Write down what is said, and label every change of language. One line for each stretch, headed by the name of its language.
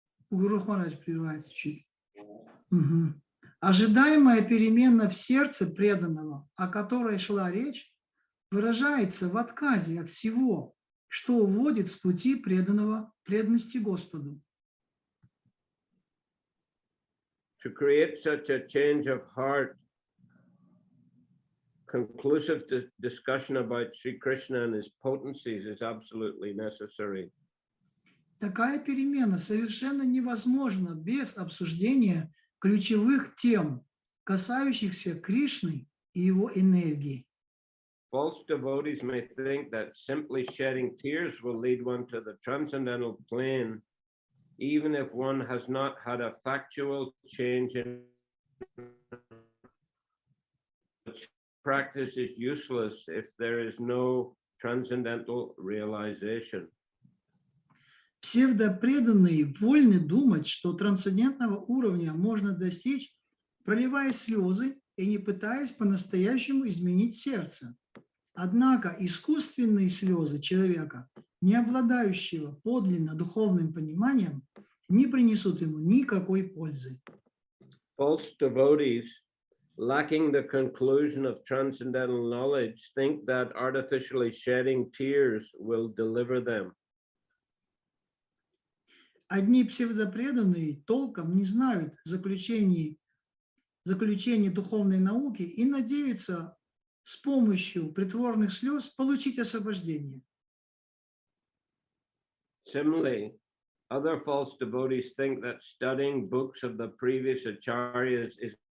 Russian: Гуру Махарадж прерывается чуть. Угу. Ожидаемая перемена в сердце преданного, о которой шла речь, выражается в отказе от всего, что уводит с пути преданности Господу.
English: To create such a change of heart, conclusive discussion about Sri Krishna and his potencies is absolutely necessary.
Russian: Такая перемена совершенно невозможна без обсуждения ключевых тем, касающихся Кришны и его энергии.
English: False devotees may think that simply shedding tears will lead one to the transcendental plane, even if one has not had a factual change in practice is useless if there is no transcendental realization.
Russian: Псевдопреданные вольны думать, что трансцендентного уровня можно достичь, проливая слезы и не пытаясь по-настоящему изменить сердце. Однако искусственные слезы человека, не обладающего подлинно духовным пониманием, не принесут ему никакой пользы.
English: false devotees lacking the conclusion of transcendental knowledge think that artificially shedding tears will deliver them.
Russian: Одни псевдопреданные толком не знают заключений духовной науки и надеются с помощью притворных слез получить освобождение.
English: Similarly, other false devotees think that studying books of the previous acharyas is